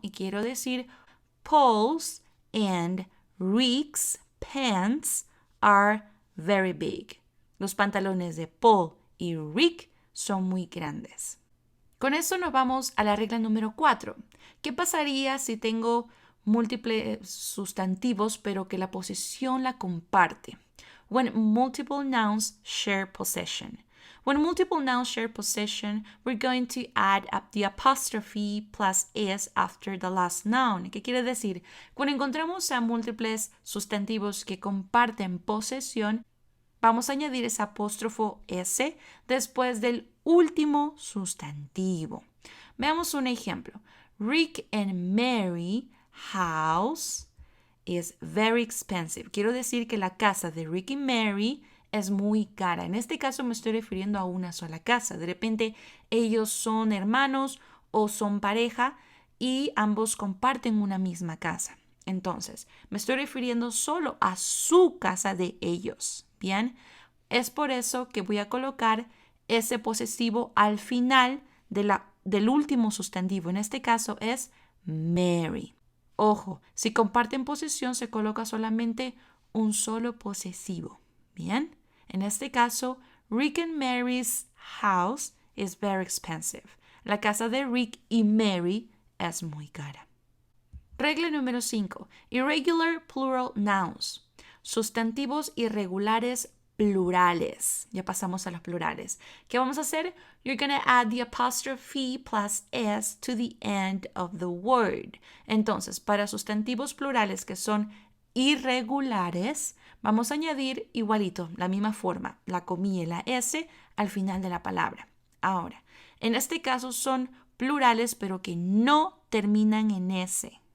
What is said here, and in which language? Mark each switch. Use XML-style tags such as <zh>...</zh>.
<es>Y quiero decir,</es> <en>Paul's and Rick's pants are very big.</en> <es>Los pantalones de Paul y Rick son muy grandes. Con eso nos vamos a la regla número 4. ¿Qué pasaría si tengo múltiples sustantivos pero que la posesión la comparte?</es> <en>When multiple nouns share possession. When multiple nouns share possession, we're going to add up the apostrophe plus s after the last noun.</en> <es>¿Qué quiere decir? Cuando encontramos a múltiples sustantivos que comparten posesión, vamos a añadir ese apóstrofo s después del último sustantivo. Veamos un ejemplo.</es> <en>Rick and Mary house is very expensive.</en> <es>Quiero decir que la casa de Rick y Mary es muy cara. En este caso me estoy refiriendo a una sola casa. De repente ellos son hermanos o son pareja y ambos comparten una misma casa. Entonces, me estoy refiriendo solo a su casa de ellos. Bien, es por eso que voy a colocar ese posesivo al final del último sustantivo. En este caso es Mary. Ojo, si comparten posesión se coloca solamente un solo posesivo. Bien, en este caso,</es> <en>Rick and Mary's house is very expensive.</en> <es>La casa de Rick y Mary es muy cara. Regla número 5.</es> <en>Irregular plural nouns.</en> <es>Sustantivos irregulares plurales. Ya pasamos a los plurales. ¿Qué vamos a hacer?</es> <en>You're going to add the apostrophe plus s to the end of the word.</en> <es>Entonces, para sustantivos plurales que son irregulares, vamos a añadir igualito, la misma forma, la comilla y la s al final de la palabra. Ahora, en este caso son plurales, pero que no terminan en s.</es>